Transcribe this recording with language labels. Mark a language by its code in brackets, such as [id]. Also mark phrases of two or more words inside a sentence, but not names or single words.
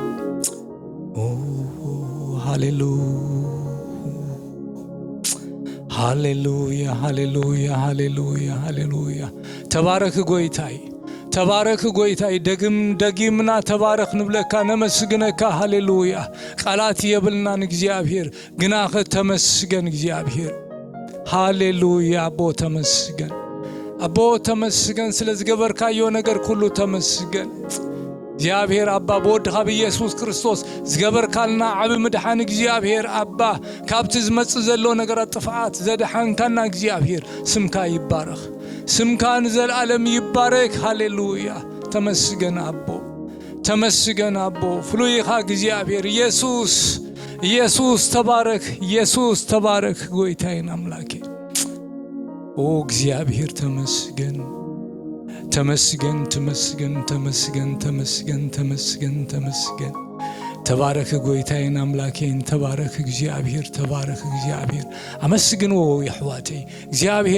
[ti] ሃሌሉያ ሃሌሉያ ሃሌሉያ ሃሌሉያ ሃሌሉያ ተባረክ ጎይታይ ተባረክ ጎይታይ ደግምና ተባረክ ንብለካ ነመስግነካ ሃሌሉያ ቃላት የብልናን እግዚአብሔር ግናኸ ተመስገን እግዚአብሔር ሃሌሉያ አቦ ተመስገን ስለዝገበርካዮ ነገር ሁሉ ተመስገን እግዚአብሔር አባ በወድኻ በኢየሱስ ክርስቶስ ዝገበርካልና ዓብ ምድሓን እግዚአብሔር አባ ካብቲ ዝመጽ ዘሎ ነገራት ጥፋት ዘድሓንካና እግዚአብሔር ስምካ ይባረኽ ስምካን ዘላለም ይባረክ ሃሌሉያ ተመስገን አቦ ፍሉይኻ እግዚአብሔር ኢየሱስ ተባረክ ጎይታዬን አምላኬ ኦ እግዚአብሔር ተመስገን ተባረክ ጎይታዬን አምላኬን ተባረክ እግዚአብሔር አመስግኖ ይሕዋተይ እግዚአብሔር